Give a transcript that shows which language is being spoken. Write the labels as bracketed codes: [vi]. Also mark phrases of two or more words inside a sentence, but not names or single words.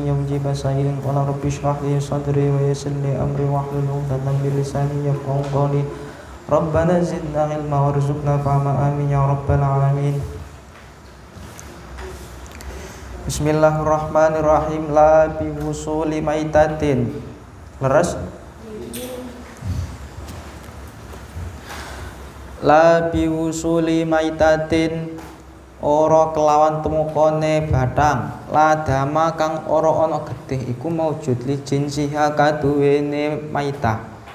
[ar] يا مجيب سائل قال رب اشرح لي صدري ويسر لي أمري واحلل عقدة من لساني يفقهوا قولي ربنا زدنا علما وارزقنا فهما آمين يا رب العالمين. بسم الله الرحمن الرحيم. لا بوصول ميتة. Leres? لا بوصول ميتة [jv] ora kelawan temukane bathang. [ar] لا دم [jv] kang ora ana getih iku maujud [ar] لجنسها [jv] kaduwene maitah.